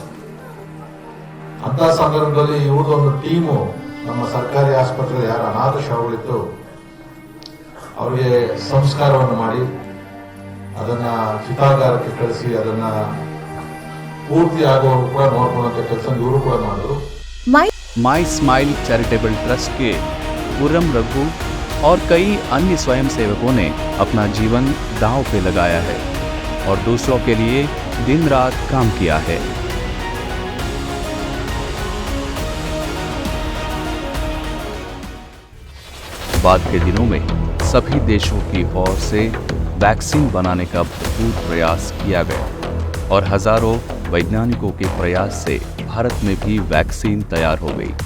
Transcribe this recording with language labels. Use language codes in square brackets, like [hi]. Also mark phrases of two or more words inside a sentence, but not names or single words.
[kn] ಅಂತ ಸಂದರ್ಭದಲ್ಲಿ ಇವ್ರದೊಂದು ಟೀಮು ನಮ್ಮ ಸರ್ಕಾರಿ ಆಸ್ಪತ್ರೆ ಯಾರ ಅನಾಥ ಶವಗಳಿತ್ತು ಅವರಿಗೆ ಸಂಸ್ಕಾರವನ್ನು ಮಾಡಿ ಅದನ್ನ ಚಿತಾಗಾರಕ್ಕೆ ಕಳಿಸಿ ಅದನ್ನ ಪೂರ್ತಿ ಆಗುವವರೆಗೂ ಕೂಡ ನೋಡ್ಕೊಳ್ಳುವಂತ ಕೆಲಸ ಇವರು ಕೂಡ ಮಾಡಿದ್ರು. [hi] माई स्माइल चैरिटेबल ट्रस्ट के पूरम रघु और कई अन्य स्वयंसेवकों ने अपना जीवन दांव पे लगाया है और दूसरों के लिए दिन रात काम किया है. बाद के दिनों में सभी देशों की ओर से वैक्सीन बनाने का भरपूर प्रयास किया गया और हजारों वैज्ञानिकों के प्रयास से भारत में भी वैक्सीन तैयार हो गई.